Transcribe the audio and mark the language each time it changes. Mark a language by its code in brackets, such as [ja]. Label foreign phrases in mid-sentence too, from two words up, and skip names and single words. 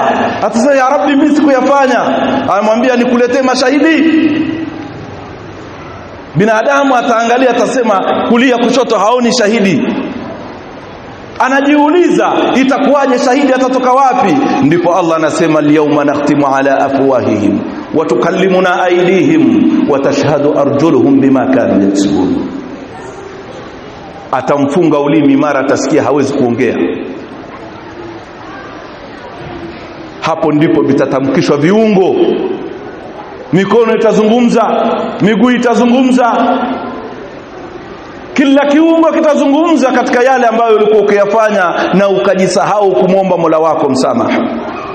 [sw] Atasema, [ar] يا رب, [sw] mimi sikuyafanya. Anamwambia, nikuletee mashahidi. Binadamu ataangalia, atasema kulia kushoto haoni shahidi. Anajiuliza, itakuwaje? Shahidi atatoka wapi? Ndipo Allah anasema, [ar] اليوم نختم على أفواههم وتكلمنا أيديهم وتشهد أرجلهم بما كانوا يكسبون. [sw] Atamfunga ulimi, mara atasikia hawezi kuongea. Hapo ndipo vitatamkishwa viungo. Mikono itazungumza, miguu itazungumza, kila kiungo kitazungumza katika yale ambayo ulikuwa ukiyafanya na ukajisahau kumwomba Mola wako msamaha.